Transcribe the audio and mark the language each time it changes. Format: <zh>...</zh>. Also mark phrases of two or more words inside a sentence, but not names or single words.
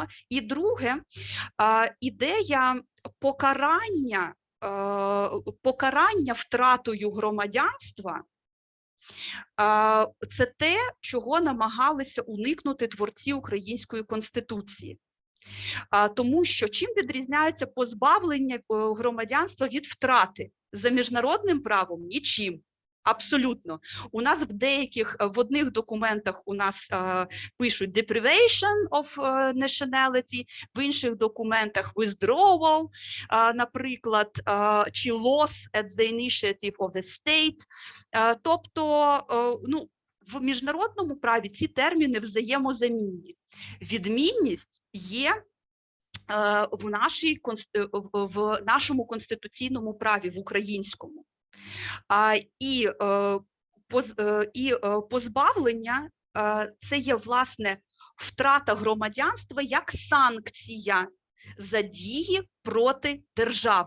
<uk>І друге, ідея покарання втратою громадянства – це те, чого намагалися уникнути творці Української Конституції. Тому що чим відрізняється позбавлення громадянства від втрати? За міжнародним правом – нічим. Абсолютно. У нас в одних документах у нас пишуть</uk> <en>deprivation of nationality,</en> <uk>в інших документах withdrawal, наприклад, чи</uk> <en>loss at the initiative of the state.</en> <uk>Тобто, ну, в міжнародному праві ці терміни взаємозамінні. Відмінність є в нашому конституційному праві, в українському. І позбавлення – це є, власне, втрата громадянства як санкція за дії проти держави.</uk>